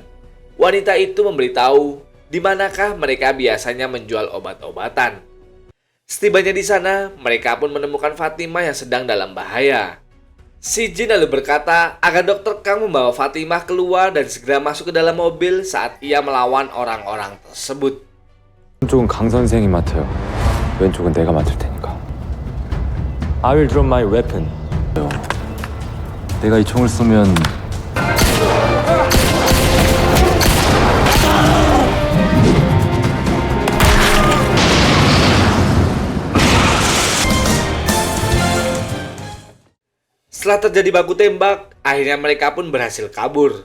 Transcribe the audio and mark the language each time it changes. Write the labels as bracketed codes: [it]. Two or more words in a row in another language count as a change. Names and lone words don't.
[id] Wanita itu memberitahu di manakah mereka biasanya menjual obat-obatan. Setibanya di sana, mereka pun menemukan Fatimah yang sedang dalam bahaya. Si Jin lalu berkata agar Dr. Kang membawa Fatimah keluar dan segera masuk ke dalam mobil saat ia melawan orang-orang tersebut. [ko] 오른쪽은 강 선생이 맡아요. 왼쪽은 내가 맡을 테니까. [en] I will drop my weapon. [ko] 내가 이 총을 쏘면 [id] Setelah terjadi baku tembak, akhirnya mereka pun berhasil kabur.